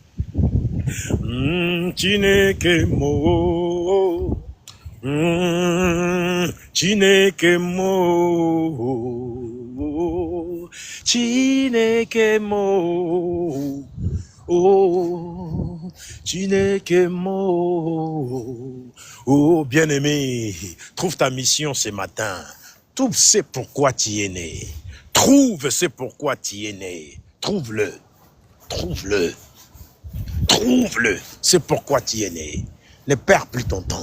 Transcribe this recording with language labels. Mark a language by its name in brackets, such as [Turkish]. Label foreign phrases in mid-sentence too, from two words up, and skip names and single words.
[Igbo] Chineke mo, Chineke mo, Chineke mo, oh, Chineke mo. [French] Oh, bien-aimé, trouve ta mission ce matin. Trouve c'est pourquoi tu es né. Trouve c'est pourquoi tu es né. Trouve-le. Trouve-le. Trouve-le. C'est pourquoi tu es né. Ne perds plus ton temps.